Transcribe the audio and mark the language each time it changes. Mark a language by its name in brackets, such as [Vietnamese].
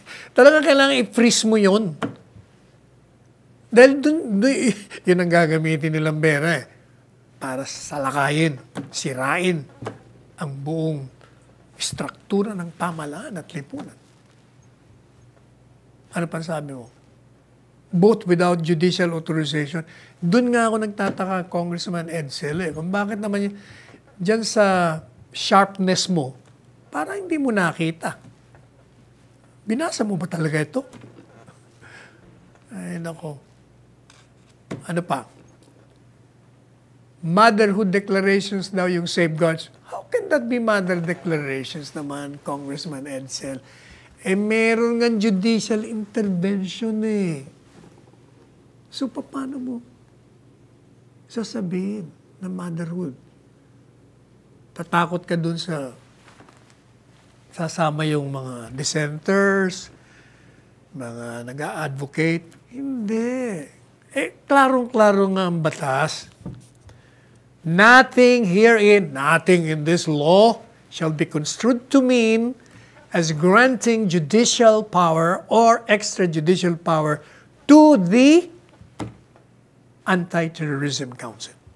[Filipino] Talagang kailangan i-freeze mo yun. Dahil yun ang gagamitin nilang pera para salakayin, sirain ang buong struktura ng pamahalaan at lipunan. Ano pa sabi mo? [English] Both without judicial authorization. [Filipino] Doon nga ako nagtataka, Congressman Edsel, kung bakit naman yun, diyan sa sharpness mo, parang hindi mo nakita. Binasa mo ba talaga ito? Ay, nako. Ano pa? [English] Motherhood declarations daw yung safeguards. How can that be mother declarations naman, Congressman Edsel? [Filipino] Meron nga judicial intervention So, paano mo sasabihin na motherhood? Tatakot ka dun sa sasama yung mga dissenters, mga nag-a-advocate. Hindi. Klarong-klaro nga ang batas. [English] Nothing in this law shall be construed to mean as granting judicial power or extrajudicial power to the Anti-Terrorism Council.